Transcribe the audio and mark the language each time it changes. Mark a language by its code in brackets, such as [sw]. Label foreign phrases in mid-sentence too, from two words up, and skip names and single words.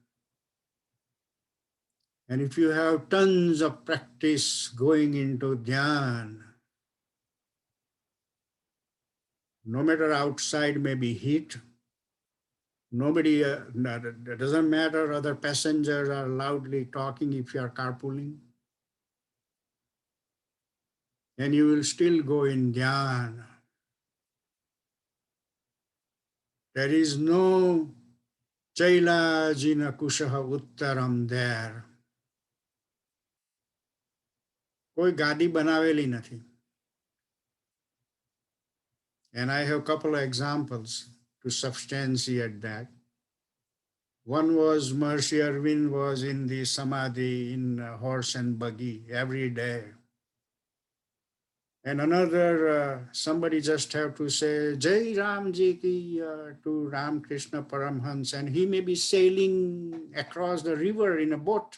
[en] and if you have tons of practice going into dhyan, no matter outside may be heat, nobody, it doesn't matter, other passengers are loudly talking if you are carpooling, and you will still go in dhyan. There is no [sa] चैलाजिन कुशः उत्तरम् [en] there. [gu] કોઈ ગાડી બનાવેલી નથી. [en] And I have a couple of examples to substantiate that. One was Maharishi Arvind was in the Samadhi in horse and buggy every day. And another, somebody just have to say, [hi] जय रामजी की [en] to Ram Krishna Paramhans, and he may be sailing across the river in a boat.